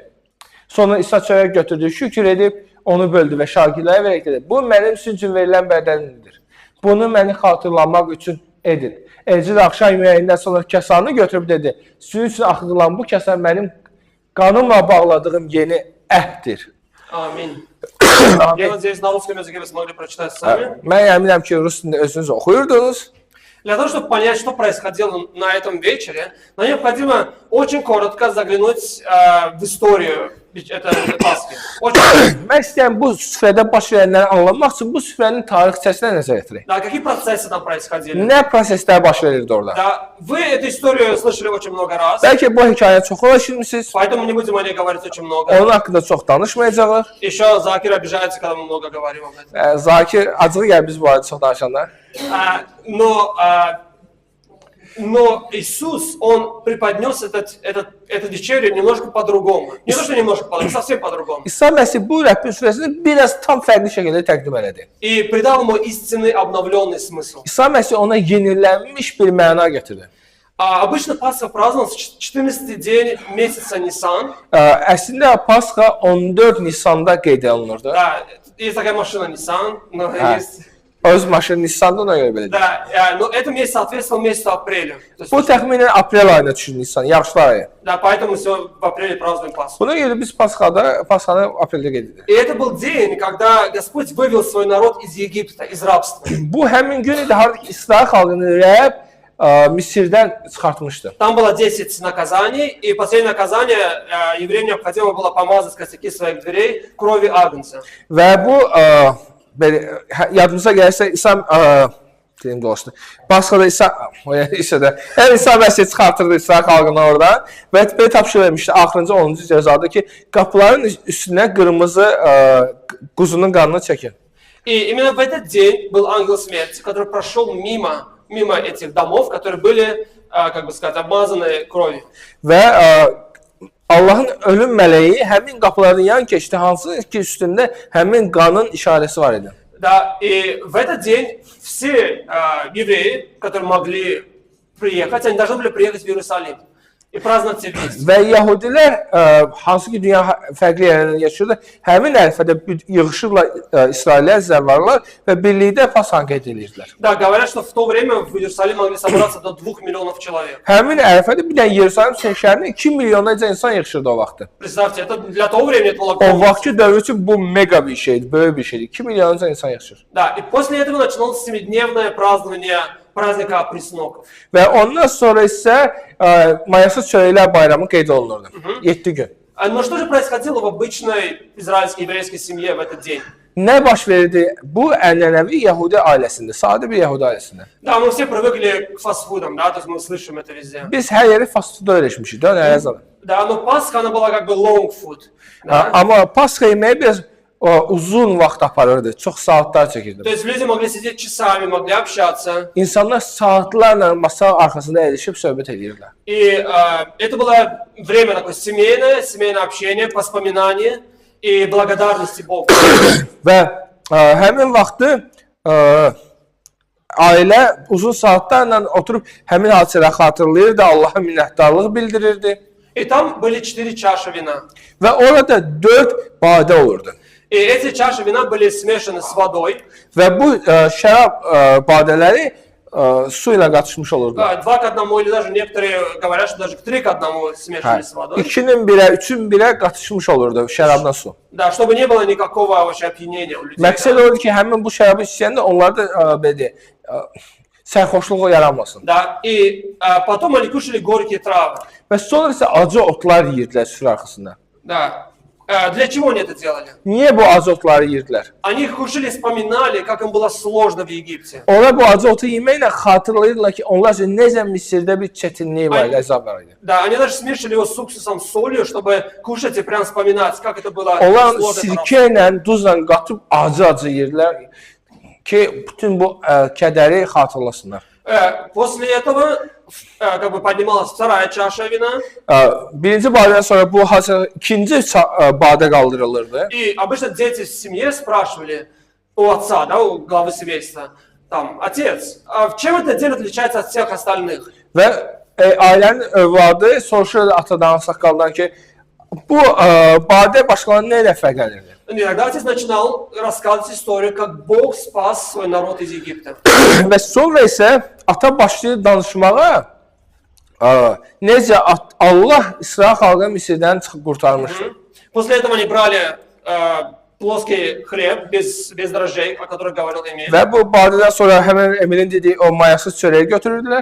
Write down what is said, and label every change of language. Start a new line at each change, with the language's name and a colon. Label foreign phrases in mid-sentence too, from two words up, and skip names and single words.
Azerbaijani: Sonra İsa çörək götürdü, şükür edib onu böldü və şagirdlərə verərək dedi. Bu mənim sizin üçün verilən bədənimdir. Bunu məni xatırlamaq üçün edin. Elçi də axşam yeməyindən sonra kəsanı götürüb dedi, sizin üçün axıdılan bu kəsən mənim qanımla bağladığım yeni əhddir.
Russian: Аминь. Я надеюсь, на русском языке вы смогли прочитать сами.
Azerbaijani: Mən əminəm ki, rus dilində özünüz oxuyurdunuz.
Russian: Для того, чтобы понять, что происходило на этом вечере, нам необходимо очень коротко заглянуть в историю этой Пасхи.
Azerbaijani: Mən istəyirəm bu süfrədə baş verənləri anlamaq üçün bu süfrənin tarixçəsinə nəzər yetirək.
Russian: Да, какие процессы там происходили?
Azerbaijani: Nə proseslər baş verirdi orada?
Russian: Да, вы эту историю слышали очень много раз,
Azerbaijani: Bəlkə bu hekayəni çox eşitmisiniz.
Russian: поэтому не будем о ней говорить очень много.
Azerbaijani: Onun haqqında çox danışmayacağıq.
Russian: Еще Закир обижается, когда мы много говорим об этом.
Azerbaijani: Zakir acığı gəlir biz bu barədə çox danışanda.
Russian: Но Иисус, Он преподнес эту вечерю немножко по-другому. Не то, что немножко по-другому, совсем по-другому.
Azerbaijani: İsa Məsih bu rəhbin süfrəsini biraz tam fərqli şəkildə təqdim elədi.
Russian: И придал ему истинный обновленный смысл.
Azerbaijani: İsa Məsih ona yenilənmiş bir məna gətirdi.
Russian: Обычно Пасха праздновалась в 14-й день месяца Нисан.
Azerbaijani: Əslində Pasxa 14 Nisanda qeyd olunurdu.
Russian: Да, есть такая машина Nissan, но есть...
Azerbaijani: Öz maşını Nisanda ona görə belədir.
Russian: Да, но это месяц соответствовал месяцу апреля.
Azerbaijani: Bu təxminən aprel ayına düşür Nisan, yaxşılar ayı.
Russian: Да, поэтому все в апреле празднуем Пасху.
Azerbaijani: Buna görə biz Pasxanı apreldə qeyd edirik.
Russian: И это был день, когда Господь вывел свой народ из Египта, из рабства.
Azerbaijani: Bu həmin gün idi, harada ki İsrail xalqını Rəbb Misirdən çıxartmışdı.
Russian: Там было 10 наказаний, и последнее наказание евреям необходимо было помазать косяки своих дверей кровью агнца.
Azerbaijani: Və bu belə yadımıza gəlirsə İsa deyim dolaşdı. Pasxada İsa İsa Məsih çıxartırdı İsrail xalqını oradan və belə tapşırıq vermişdi axırıncı 10-cu cəzada ki, qapıların üstünə qırmızı quzunun qanını çəkin.
Russian: И именно в этот день был ангел смерти, который прошел мимо этих домов, которые были, как бы сказать, обмазаны кровью.
Azerbaijani: Və Allahın ölüm mələyi həmin qapıların yan keçdi, hansı ki üstündə həmin qanın işarəsi var idi.
Russian: Да, и в этот день все евреи, которые могли приехать, они должны были приехать в Иерусалим и праздновать все вместе.
Azerbaijani: Və Yəhudilər, hansı ki dünya fərqli yerlərində yaşıyordu, həmin ərəfədə yığışırlar İsraillər, zəvvarlar və birlikdə Pasxanı qeyd edirdilər.
Russian: Да, говорят, что в то время в Иерусалим могли собраться до 2 миллионов человек.
Azerbaijani: Həmin ərəfədə bir dənə Yerusalim şəhərində 2 milyonlarca insan yığışırdı o vaxtı.
Russian: Представьте, это для того времени это было
Azerbaijani: O
Russian: огромное.
Azerbaijani: vaxtki dövr üçün bu mega bir şeydi, böyük bir şeydi. 2 milyonlarca insan yığışır.
Russian: Да, и после этого началось 7-дневное празднование праздника Пресноков.
Azerbaijani: Və ondan sonra isə mayasız çörəklər bayramı qeyd olunurdu. 7 gün.
Russian: Но что же происходило в обычной израильской еврейской семье в этот день?
Azerbaijani: Nə baş verirdi? Bu ənənəvi Yəhudi ailəsində, sadə bir Yəhudi ailəsində.
Russian: Да, мы все привыкли к фастфудам, да, то есть мы слышим это везде.
Azerbaijani: Biz hər yeri
English: fast food
Azerbaijani: öyrəşmişik, dönərə zaman.
Russian: Да, но Пасха, она была как бы
English: long food.
Russian: Да?
Azerbaijani: Amma Pasxa yeməyi biraz uzun vaxt aparırdı, çox saatlar
Russian: То
Azerbaijani: çəkirdi.
Russian: есть люди могли сидеть часами, могли общаться.
Azerbaijani: İnsanlar saatlarla masa arxasında əyləşib söhbət edirdilər.
Russian: И это было время такое семейное общение, воспоминания и благодарности Богу.
Azerbaijani: Və həmin vaxtı ailə uzun saatlarla oturub həmin hadisələri xatırlayırdı, Allaha minnətdarlıq bildirirdi.
Russian: И там были 4 чаши вина.
Azerbaijani: Və orada 4 badə olurdu.
Russian: И эти чаши вина были смешаны с водой.
Azerbaijani: Və bu şərab badələri su ilə qatışmış olurdu.
Russian: 2 к 1, или даже некоторые говорят, что даже 3 к 1 смешаны с водой.
Azerbaijani: 2-nin 1-ə, 3-ün 1-ə qatışmış olurdu şərabla su.
Russian: Да, чтобы не было никакого вообще опьянения у людей.
Azerbaijani: Məqsəd odur ki, həmin bu şərabı içəndə onlarda belə sərxoşluq yaranmasın.
Russian: Да, и потом они кушали горькие травы.
Azerbaijani: Və sonra isə acı otlar yeyirdilər süfrə arxasında.
Russian: Да. Для чего они это делали?
Azerbaijani: Niyə bu acı otları yeyirdilər?
Russian: Они кушали, вспоминали, как им было сложно в Египте.
Azerbaijani: Onlar bu acı otu yeməklə xatırlayırdılar ki, onlar üçün necə Misirdə bir çətinlik var, əzab var idi.
Russian: Да, они даже смешивали его с уксусом, с солью, чтобы кушать и прям вспоминать, как это было
Azerbaijani: Onlar
Russian: сложно.
Azerbaijani: sirkə ilə, duzla qatıb acı-acı yeyirdilər ki, bütün bu kədəri xatırlasınlar.
Russian: После этого как бы поднималась вторая чаша вина.
Azerbaijani: Birinci badədən sonra bu ikinci badə qaldırılırdı.
Russian: И обычно дети в семье спрашивали у отца, да, у главы семейства, там, отец, а чем этот день отличается от всех остальных?
Azerbaijani: Və ailənin övladı soruşurdu atadan, saqqaldan ki, bu badə başqalarının nə ilə fərqlənirdi?
Russian: иногда отец начинал рассказывать историю, как Бог спас свой народ из Египта.
Azerbaijani: Və sonra isə ata başlayır danışmağa, necə Allah İsrail xalqını Misirdən çıxıb qurtarmışdı.
Russian: После этого они брали плоский хлеб без дрожжей, о которых говорил Эмиль.
Azerbaijani: Və bu badədən sonra həmin Emilin dediyi o mayasız çörəyi götürürdülər.